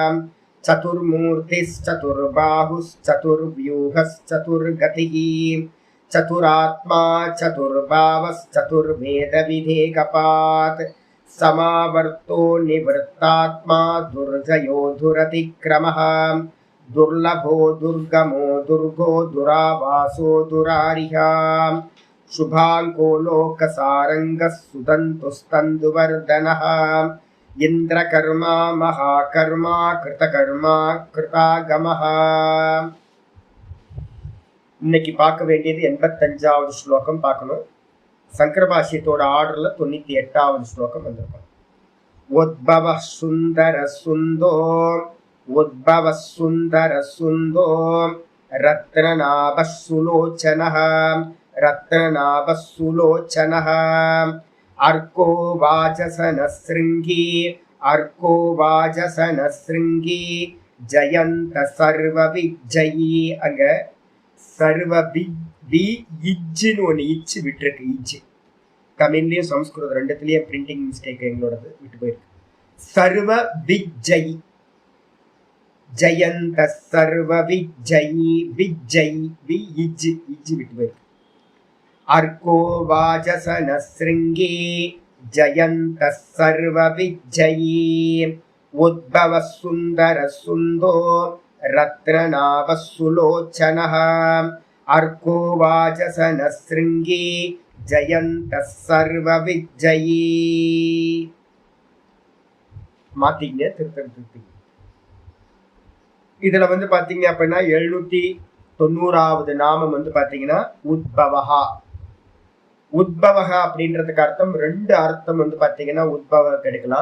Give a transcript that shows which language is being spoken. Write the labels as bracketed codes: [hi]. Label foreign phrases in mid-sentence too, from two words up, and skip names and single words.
[sa] चतुर्मूर्तिश्चतुर्बाहुश्चतुर्व्यूहश्चतुर्गतिः चतुरात्मा चतुर्वेदविधेकपात् समावर्तो निवृत्तात्मा दुर्जयो दुरतिक्रमः दुर्लभो दुर्गमो दुर्गो दुरावासो दुरारिहा शुभाङ्को लोकसारङ्गः सुदन्तुस्तन्दुवर्धनः इन्द्रकर्मा महाकर्मा कृतकर्मा कृतागमः. [ta] இன்னைக்கு பார்க்க வேண்டியது 85வது ஸ்லோகம் பார்க்கணும். சங்கர பாஷ்யத்தோட ஆர்டர்ல 98வது ஸ்லோகம் வந்திருக்கும். [sa] उद्भव सुन्दर सुन्दो उद्भव सुन्दर सुन्दो रत्ननाभ सुलोचनः रत्ननाभ सुलोचनः अर्को वाजसनशृङ्गी अर्को वाजसनशृङ्गी जयन्त सर्वविजयी. [ta] அங்க சர்வபி இஜ்ஜின்னு ஒன்று இச்சு விட்டுருக்கு. இஜ்ஜு தமிழ்லையும் சம்ஸ்கிருதம் ரெண்டுத்துலேயும் [en] printing mistake [ta] எங்களோடது விட்டு போயிருக்கு. சர்வ விஜயி ஜயந்த சர்வ விஜயி விஜயி வி இஜ்ஜு இஜ்ஜு விட்டு போயிருக்கு. [sa] अर्को वाजसनशृङ्गी जयन्तः सर्वविजयी उद्भव सुन्दर सुन्दो रत्ननाभः सुलोचनः अर्को वाजसनशृङ्गी जयन्तः सर्वविजयी. [ta] மாத்திங்க திருத்தம். இதுல பாத்தீங்க அப்படின்னா 790 90வது நாமம் வந்து பாத்தீங்கன்னா உத்பவஹா. உத்பவஹா அப்படின்றதுக்கு அர்த்தம் 2 அர்த்தம் வந்து பாத்தீங்கன்னா உத்பவக்கு எடுக்கலாம்.